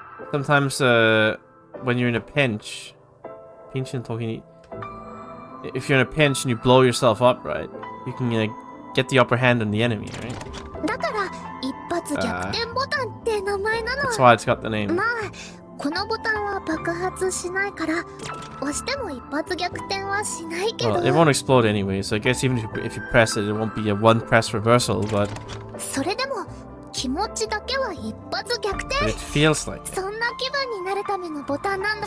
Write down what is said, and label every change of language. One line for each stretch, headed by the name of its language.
English: Sometimes, when you're in a pinch, Pinch and Toki. If you're in a pinch and you blow yourself up, right? You can get the upper hand on the enemy, right?
Japanese: だから一発逆転ボタンって名前なの。
English: That's why it's got the name.
Japanese: まあこのボタンは爆発しないから押しても一発逆転はしないけど。
English: Well, it won't explode anyway, so I guess even if you press it, it won't be a one press reversal, but
Japanese: それでも気持ちだけは一発逆転。
English: it feels like it.
Japanese: そんな気分になるためのボタンなんだ